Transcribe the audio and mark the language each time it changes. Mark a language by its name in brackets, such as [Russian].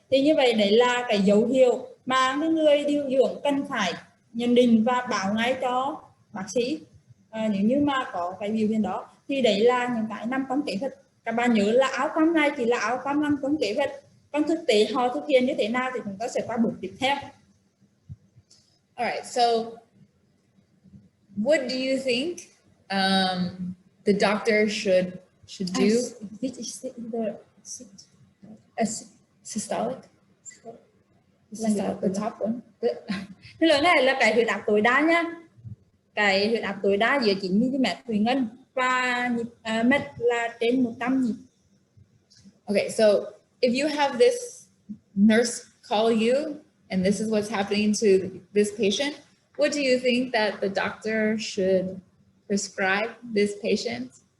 [Vietnamese] Thì như vậy đấy là cái dấu hiệu mà người điều dưỡng cần phải nhận định và báo ngay cho bác sĩ nếu như mà có cái biểu hiện đó. Thì đấy là những cái nằm trong kế hoạch. Các bạn nhớ là áo cam này chỉ là áo cam nằm trong kế hoạch, còn thực tế họ thực hiện như thế nào thì chúng ta sẽ qua bước tiếp theo. [English] All right, so what do you think the doctor should do This is the a systolic. The top one. [Vietnamese] Cái lớn này là cái huyết áp tối đa nhá. Cái huyết áp tối đa dưới 9 mm thủy ngân và nhịp mạch là trên 100 nhịp. [English] Okay, so if you have this nurse call you and this is what's happening to this patient, what do you think that the doctor should prescribe this patient?